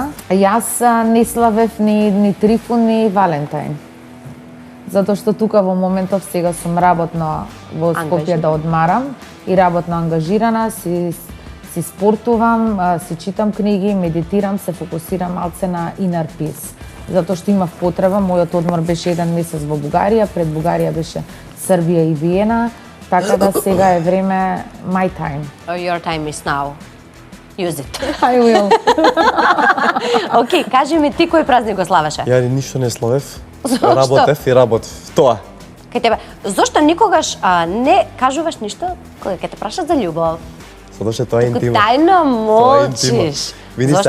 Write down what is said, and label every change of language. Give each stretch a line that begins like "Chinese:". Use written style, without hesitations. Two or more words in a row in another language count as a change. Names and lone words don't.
Macedonian: Јас не славев ни Трифон ни Валентин. Затоа што тука во моментов сега сум работно во Скопје Ангажирана. да одмарам и работно ангажирана, си спортувам, си читам книги, медитирам, се фокусирам малце на
English: inner peace.
Macedonian: Затоа што имав потреба, мојот одмор беше 1 месец во Бугарија, пред Бугарија беше Србија и Виена, така да сега е време
English: my time. Your time is now. Use it. I will.
Macedonian: Океј, кажи ми ти кој празник го славеше? Ја ништо не славев. Зошто? Работев и работев. Тоа. Кај тебе. Зошто никогаш не кажуваш ништо кога ќе те прашат за љубов? Затоа што тоа е Туку интимно. тајно Тоа е интимно. молчиш. Види Зошто?